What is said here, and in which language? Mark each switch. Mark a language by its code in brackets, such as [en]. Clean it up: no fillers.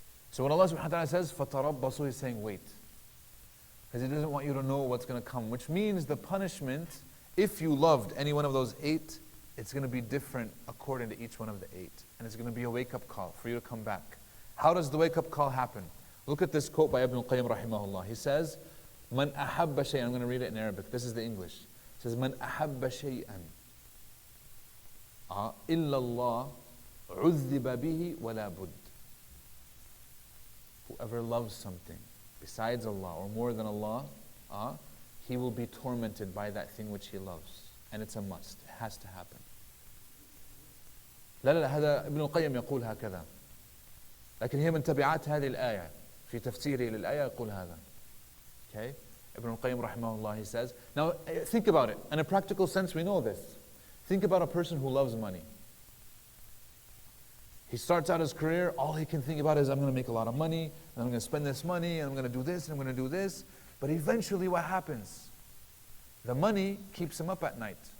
[en] So when Allah subhanahu wa ta'ala says, [ar] فَتَرَبَّصُوا, [en] He's saying wait. Because He doesn't want you to know what's going to come. Which means the punishment, if you loved any one of those 8, it's going to be different according to each one of the 8. And it's going to be a wake-up call for you to come back. How does the wake-up call happen? Look at this quote by Ibn al-Qayyim rahimahullah. He says, [ar] مَنْ أَحَبَّ شَيْئًا. [en] I'm going to read it in Arabic. This is the English. It says, [ar] مَنْ أَحَبَّ شَيْئًا إِلَّا اللَّهُ عُذِّبَ بِهِ وَلَا بُدْ. [en] Whoever loves something besides Allah or more than Allah, he will be tormented by that thing which he loves. And it's a must. It has to happen. [ar] لا لا هذا ابن القيم يقول هكذا. لكن هي من تبعات هذه الآية. في تفسيره للآية يقول هذا. [en] Okay? Ibn al-Qayyim rahimahullah, he says. Now think about it. In a practical sense, we know this. Think about a person who loves money. He starts out his career, all he can think about is, I'm going to make a lot of money, and I'm going to spend this money, and I'm going to do this, and I'm going to do this. But eventually what happens? The money keeps him up at night.